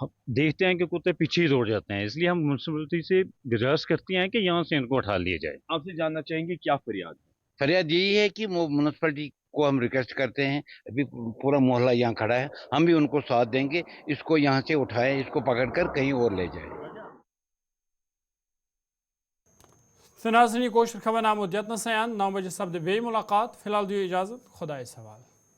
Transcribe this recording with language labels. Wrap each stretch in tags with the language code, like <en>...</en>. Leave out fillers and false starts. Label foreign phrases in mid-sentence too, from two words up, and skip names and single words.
<ur>دیکھتے ہیں کہ کتے پیچھے ہی دوڑ جاتے ہیں، اس لیے ہم میونسپلٹی سے گزارش کرتے ہیں کہ یہاں سے ان کو اٹھا لیا جائے. آپ سے جاننا چاہیں گے کیا فریاد ہے؟ فریاد یہی ہے کہ میونسپلٹی کو ہم ریکویسٹ کرتے ہیں، ابھی پورا محلہ یہاں کھڑا ہے، ہم بھی ان کو ساتھ دیں گے، اس کو یہاں سے اٹھائے، اس کو پکڑ کر کہیں اور لے جائے.</ur> <ks>ناظرین کوشش خبر نامہ دتنس 9 بجے سپدِ بیٚیہِ ملاقات، فی الحال دِیِو اجازت، خۄدایَس حوالہٕ.</ks>